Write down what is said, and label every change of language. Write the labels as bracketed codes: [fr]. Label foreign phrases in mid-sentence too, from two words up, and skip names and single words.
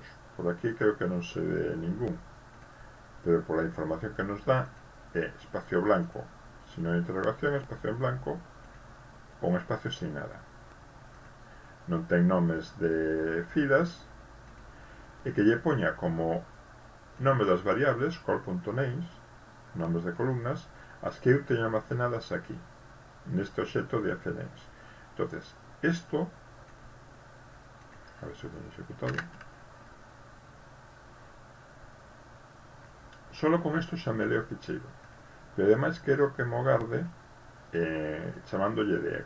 [gl] Por aquí creo que non se ve ningún, pero por a información que nos dá é [es] espacio blanco sin [gl] unha interrogación, [es] espacio en blanco [gl] ou un espacio sin nada. Non ten nomes de filas e que lle poña como nome das variables call.names, nomes de columnas, as que eu teño almacenadas aquí neste obxecto de fnames. Entonces, isto, a ver se o teño executado, solo con isto xa me leo o ficheiro, pero ademais quero que mo garde chamándolle df.